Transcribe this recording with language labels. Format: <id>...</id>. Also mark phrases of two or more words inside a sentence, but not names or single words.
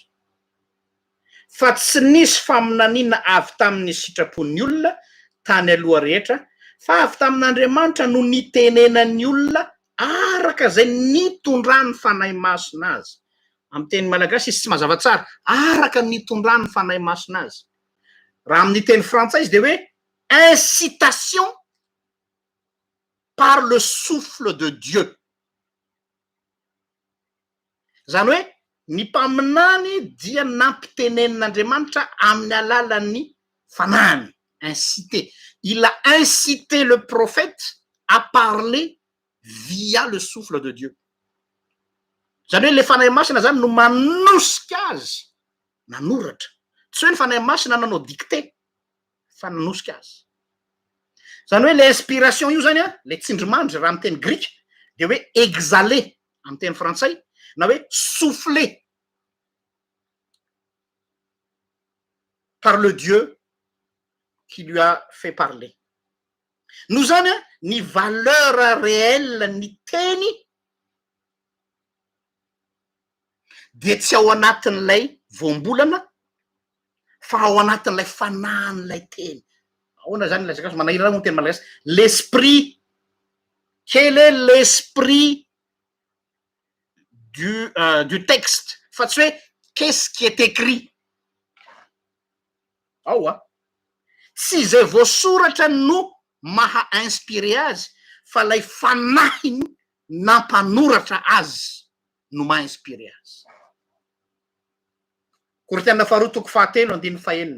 <mg>Fa tsy nisy faminaniana avy tamin'ny sitrapon'ny olona tany aloha rehetra, fa avy tamin'Andriamanitra no nitenenan'ny olona araka zay nitondrany fanahy masina azy. Amin'ny teny malagasy izy tsy mazava tsara, araka nitondrany fanahy masina azy. Raha amin'ny teny frantsay izy de hoe</mg> <fr>incitation par le souffle de Dieu.</fr> <mg>Zany hoe ny mpaminany dia nampitenen'Andriamanitra amin'ny alalan'ny fanahiny, incité.</mg> <fr>Il a incité le prophète à parler via le souffle de Dieu.</fr> <mg>Zany hoe le fanahy masina zany no manosika azy nanoratra. Tsy hoe ny fanahy masina nanao dicté fa nanosika azy. Zany hoe le inspiration io zany le tsindrimandry raha amin'ny teny grika de hoe exhalé amin'ny teny frantsay na hoe</mg> <fr>soufflé par le Dieu qui lui a fait parler.</fr> <mg>Nous zany ny</mg> <fr>valeur réelle</fr> <mg>ny teny de tsy ao anatin'ilay voambolana fa ao anatin'ilay fanahin'ilay teny. Ahoana zany lazagasy manahirana mo teny malagasy?</mg> <fr>L'esprit. Quel est l'esprit du texte?</fr> <mg>Fa tsy hoe</mg> <fr>qu'est-ce qui est écrit?</fr> <mg>Ao tsy zay voasoratra no maha inspiré azy fa lay fanahiny nampanoratra azy no maha inspiré azy. Korinthiana faharoa toko fahatelo andiny fahaenina.</mg>